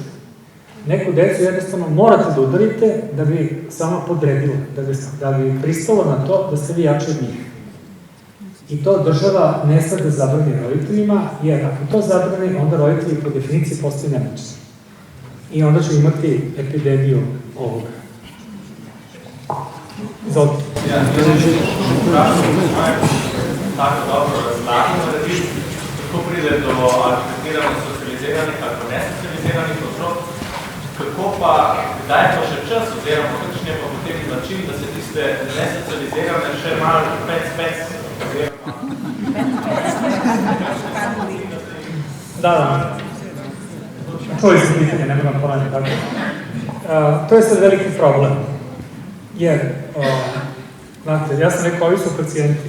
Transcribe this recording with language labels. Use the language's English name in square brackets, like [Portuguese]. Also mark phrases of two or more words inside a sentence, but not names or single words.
[Serbian] Neku decu jednostavno morate da udarite da bi sama podredila, da bi pristalo na to da ste vi jači od njih. I to država ne sme da zabrani roditeljima, jer ako to zabrani, onda roditelji po definiciji postaju nemoćni. I onda ću imati epidemiju ovoga. Izvolite. [Slovenian] Tako dobro razlagano, da viš, kako pride do argumentiranih socializiranih, ako nesocializiranih otrok, kako pa, kdaj pa še čas, oziroma kakšen je pa potem način, da se tiste nesocializirane še malo pec, [Serbian] Da. Čuli ste pitanje, ne moram ponavljati tako. To je sad veliki problem. Jer, znate, ja sam rekao, ovi su pacijenti.